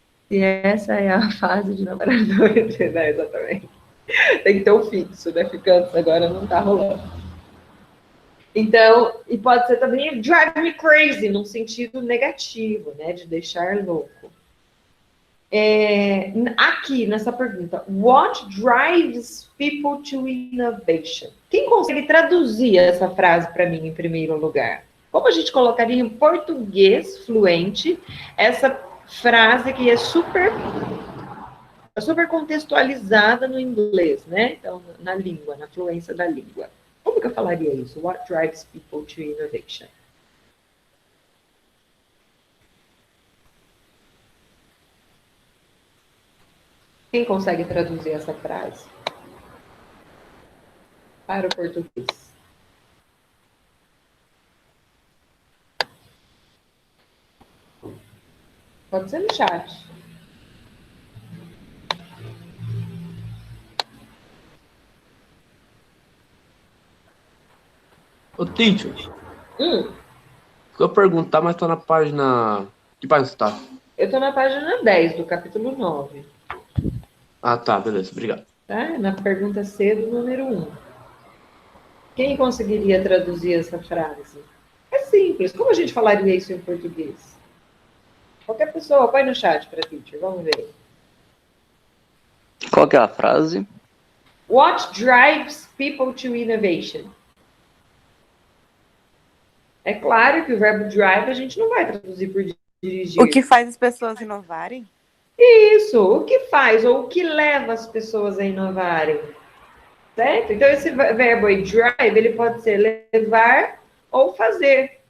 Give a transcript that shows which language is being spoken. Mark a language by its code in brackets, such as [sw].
[pt] E essa é a fase de namorador, né? Exatamente. Tem que ter um fixo, né? Ficantes agora não tá rolando. Então, e pode ser também [en] drive me crazy, [pt] num sentido negativo, né? De deixar louco. Aqui, nessa pergunta, [en] what drives people to innovation? [pt] Quem consegue traduzir essa frase para mim em primeiro lugar? Como a gente colocaria em português fluente essa frase que é super contextualizada no inglês, né? Então, na língua, na fluência da língua. Como que eu falaria isso? [en] What drives people to innovation? [pt] Quem consegue traduzir essa frase para o português? Pode ser no chat. Ô, teacher. Eu perguntar, mas tô na página... Que página você tá? Eu tô na página 10 do capítulo 9. Ah, tá. Beleza. Obrigado. Tá? Na pergunta C do número 1. Quem conseguiria traduzir essa frase? É simples. Como a gente falaria isso em português? Qualquer pessoa, põe no chat para teacher. Vamos ver. Qual que é a frase? [en] What drives people to innovation? [pt] É claro que o verbo drive a gente não vai traduzir por dirigir. O que faz as pessoas inovarem? Isso, o que faz ou o que leva as pessoas a inovarem. Certo? Então, esse verbo aí, drive, ele pode ser levar ou fazer.